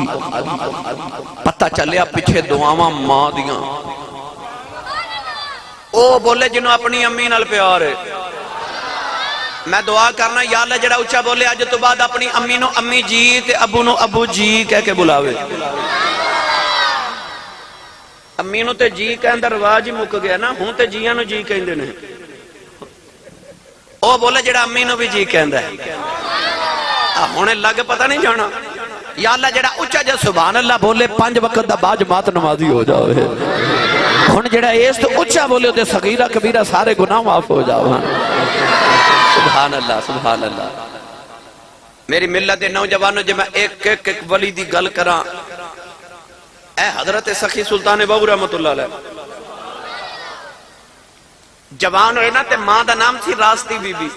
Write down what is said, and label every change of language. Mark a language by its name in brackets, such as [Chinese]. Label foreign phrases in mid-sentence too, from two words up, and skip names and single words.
[Punjabi] پتہ چلیا پیچھے دعاواں ماں دیاں۔ او بولے جنہوں اپنی امی نال پیار ہے، میں دعا کرنا یا اللہ جڑا اچھا بولے آج تو بعد اپنی امی نو امی جی تے ابو نو ابو جی کہہ کے بلاوے۔ امی نو تے جی کہن دا رواج ہی مک گیا نا، ہوں تے جیاں نو جی کہن دے نے۔ او بولے جڑا امی نو بھی جی کہن دا ہے، ہونے لگ پتہ نہیں جانا۔ یا اللہ جڑا اچھا جا سبحان اللہ بولے 5 وقت دا باج مات نمازی ہو جاوے، ہون جڑا ایس تو اچھا بولے دے صغیرہ کبیرہ سارے گناہ معاف ہو جاوے۔ سبحان اللہ سبحان اللہ۔ میری ملت نوجوانوں جب میں ایک ولی دی گل کراں، اے حضرت سخی سلطان بہو رحمت اللہ علیہ جوان ہوئے نا تے ماں دا نام تھی راستی بی بی۔